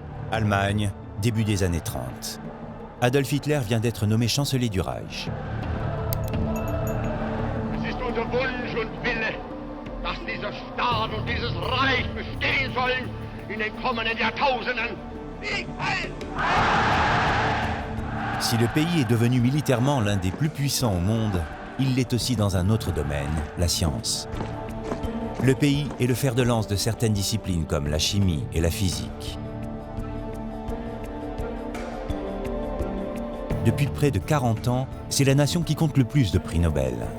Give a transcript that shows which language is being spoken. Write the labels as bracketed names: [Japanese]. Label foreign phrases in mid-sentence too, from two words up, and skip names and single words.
[French] Allemagne, début des années 30. Adolf Hitler vient d'être nommé chancelier du Reich. [German] Es ist unser Wunsch und Wille, dass dieser Staat und dieses Reich bestehen sollen in den kommenden Jahrtausenden. [French] Si le pays est devenu militairement l'un des plus puissants au monde, il l'est aussi dans un autre domaine, la science. Le pays est le fer de lance de certaines disciplines comme la chimie et la physique. Depuis près de 40 ans, c'est la nation qui compte le plus de prix Nobel.